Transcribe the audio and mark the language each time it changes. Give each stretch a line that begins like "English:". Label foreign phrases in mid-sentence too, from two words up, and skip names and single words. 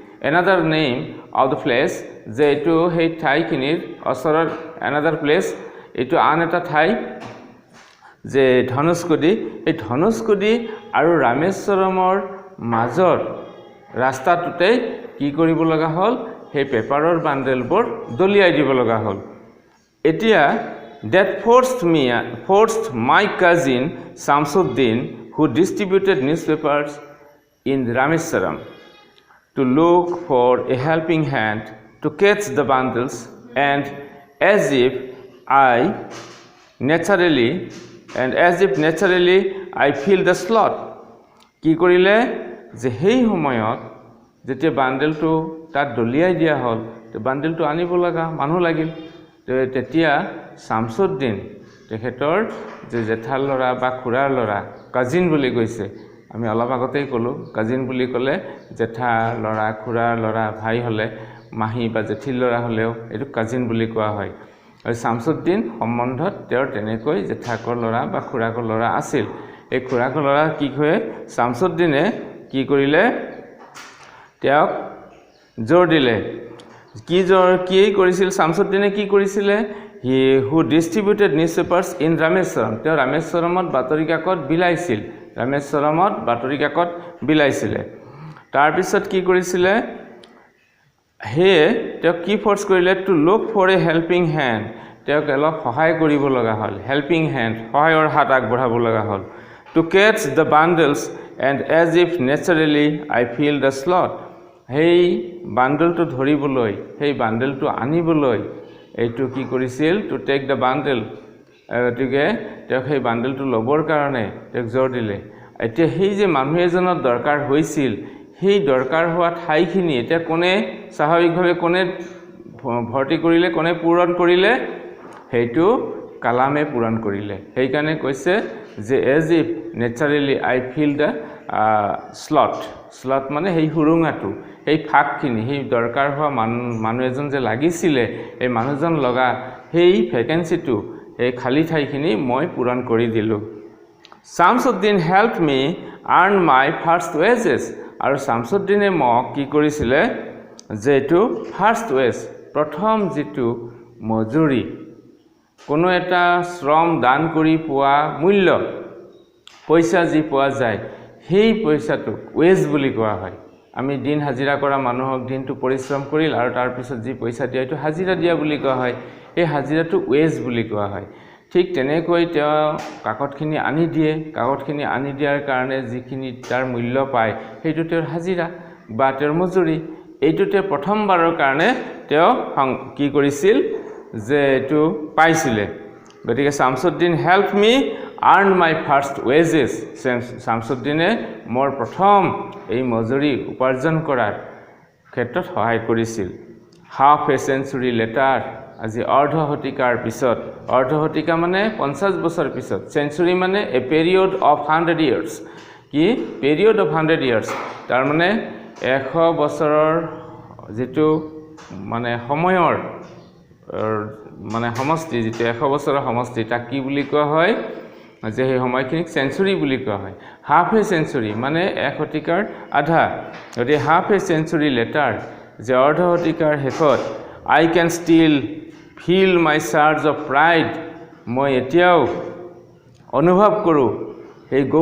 English: another name of the place
Assamese: যে এইটো সেই ঠাইখিনিৰ ওচৰৰ
English: another place
Assamese: এইটো আন এটা ঠাই যে ধনুষ্কোডি এই ধনুষ্কোডি আৰু ৰামেশ্বৰমৰ মাজৰ ৰাস্তাটোতে কি কৰিব লগা হ'ল সেই পেপাৰৰ বান্ডেলবোৰ দলিয়াই দিব লগা হ'ল এতিয়া
English: that forced my cousin Samsuddin who distributed newspapers in Rameswaram to look for a helping hand to catch the bundles and as if naturally I feel the slot
Assamese: কি কৰিলে যে সেই সময়ত যেতিয়া বান্ডেলটো তাত দলিয়াই দিয়া হ'ল তে বান্ডেলটো আনিব লগা মানুহ লাগিল তেতিয়া শামসুদ্দিন তেখেতৰ যে জেঠাৰ ল'ৰা বা খুৰাৰ ল'ৰা কাজিন বুলি কৈছে আমি অলপ আগতেই ক'লো কাজিন বুলি ক'লে জেঠা ল'ৰা খুৰাৰ ল'ৰা ভাই হ'লে মাহী বা জেঠিৰ ল'ৰা হ'লেও এইটো কাজিন বুলি কোৱা হয় আৰু শামসুদ্দিন সম্বন্ধত তেওঁৰ তেনেকৈ জেঠাকৰ ল'ৰা বা খুৰাকৰ ল'ৰা আছিল এই খুৰাকৰ ল'ৰা কি হয় শামসুদ্দিনে কি কৰিলে তেওঁক জোৰ দিলে কি কৰিছিল শামসুদ্দিনে কি কৰিছিলে
English: he who distributed newspapers in Rameswaram
Assamese: তেওঁ ৰামেশ্বৰমত বাতৰি কাকত বিলাইছিলে তাৰ পিছত কি কৰিছিলে হে তেওঁ কি ফৰ্স কৰিলে
English: to look for a helping hand
Assamese: তেওঁক অলপ সহায় কৰিব লগা হ'ল
English: helping hand
Assamese: সহায়ৰ হাত আগবঢ়াব লগা হ'ল
English: to catch the bundles and as if naturally I feel the slot hey
Assamese: বান্ডেলটো ধৰিবলৈ সেই বান্ডেলটো আনিবলৈ এইটো কি কৰিছিল
English: to take the bundle
Assamese: গতিকে তেওঁ সেই বান্ডেলটো লবৰ কাৰণে তেওঁক জোৰ দিলে এতিয়া সেই যে মানুহ এজনৰ দৰকাৰ হৈছিল সেই দৰকাৰ হোৱা ঠাইখিনি এতিয়া কোনে স্বাভাৱিকভাৱে কোনে ভৰ্তি কৰিলে কোনে পূৰণ কৰিলে সেইটো কালামে পূৰণ কৰিলে সেই কাৰণে কৈছে যে
English: as if naturally I feel the
Assamese: slot মানে সেই হুৰুঙাটো এই ফাকখিনি সেই দৰকাৰ হোৱা মানুহ এজন যে লাগিছিলে এই মানুহজন লগা সেই ভ্যাকেন্সিটো এই খালি ঠাইখিনি মই পূৰণ কৰি দিলো শামসুদ্দিন
English: helped me earn my first wages
Assamese: আৰু শামসুদ্দিনে মোক কি কৰিছিলে যে এটো
English: first wage
Assamese: প্ৰথম যেটো মজুৰি কোনো এটা শ্ৰম দান কৰি পোৱা মূল্য পইচা যি পোৱা যায় সেই পইচাটো ওয়েজ বুলি কোৱা হয় আমি দিন হাজিৰা কৰা মানুহক দিনটো পৰিশ্ৰম কৰিল আৰু তাৰ পিছত যি পইচা দিয়া এটো হাজিৰা দিয়া বুলি কোৱা হয় এই হাজিৰাটো ওয়েজ বুলি কোৱা হয় ঠিক তেনেকৈ তেওঁ কাকতখিনি আনি দিয়ে কাকতখিনি আনি দিয়াৰ কাৰণে যিখিনি তাৰ মূল্য পায় সেইটো তেওঁৰ হাজিৰা বা তেওঁৰ মজুৰি এইটোতে প্ৰথমবাৰৰ কাৰণে তেওঁ কি কৰিছিল যে এটো পাইছিলে গতিকে শামসুদ্দিন
English: helped me earn my first wages
Assamese: শামসুদ্দিনে মোৰ প্ৰথম এই মজুৰি উপাৰ্জন কৰাৰ ক্ষেত্ৰত সহায় কৰিছিল
English: half a century later
Assamese: আজি অৰ্ধ শতিকাৰ পিছত অৰ্ধ শতিকা মানে 50 বছৰ পিছত century মানে
English: a period of 100 years
Assamese: কি
English: period of 100 years
Assamese: তাৰ মানে 100 বছৰৰ যেটো মানে সময়ৰ মানে সমষ্টি যেটো 100 বছৰৰ সমষ্টি তাক কি বুলি কোৱা হয় যে এই সময়খিনিক সেঞ্চুৰি বুলি কোৱা হয়
English: half a century
Assamese: মানে এক শতিকাৰ আধা যদি
English: half a century later
Assamese: যে অৰ্ধ শতিকাৰ শেষত
English: I can still feel my surge of pride
Assamese: মই এতিয়াও অনুভৱ কৰো এই